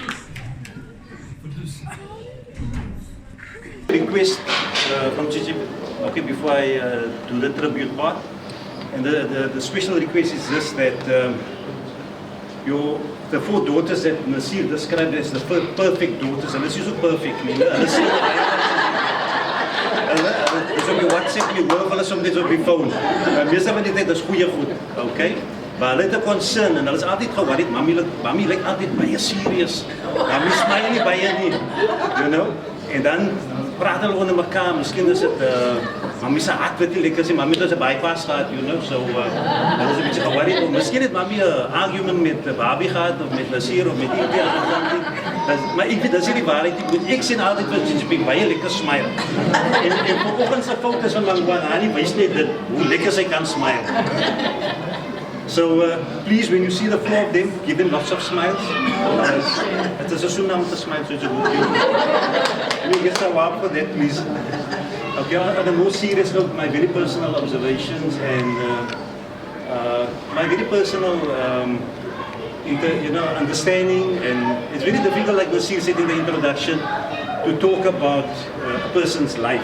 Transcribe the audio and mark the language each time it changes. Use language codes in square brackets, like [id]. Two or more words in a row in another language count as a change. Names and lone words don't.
[en] Request from Chichi okay, before I do the tribute part. And the special request is this, that the 4 daughters that Nasir described as the perfect daughters, and this is so perfect, [af] dis op die WhatsApp, die hoor hulle soms net op die phone. Meeste van die tyd is goeie goed, okay? Maar hulle het 'n concern en hulle is altyd worried, mami lyk altyd baie serious. Mami smile nie baie nie, [en] you know? [af] En dan praat hulle onder mekaar, miskien is dit mami se hart wat nie lekker is, mami het 'n bypass gehad, [en] you know, [af] so hulle is 'n bietjie worried. Miskien het mami 'n argument met Barbie gehad of met Nasir of met iemand. Maar ek weet, dis nie die waarheid nie. Ek sien altyd vir Ginger baie lekker smile. En vanoggend se foto's van Nani wys net dit, hoe lekker sy kan smile. [en] So please, when you see the 4 of them, give them lots of smiles. It is a sunnah to smile, so it's a good thing. Let me get some award for that, please. Okay, on a more serious note, my very personal observations and my very personal understanding, and it's very difficult, like Nasir said in the introduction, to talk about a person's life.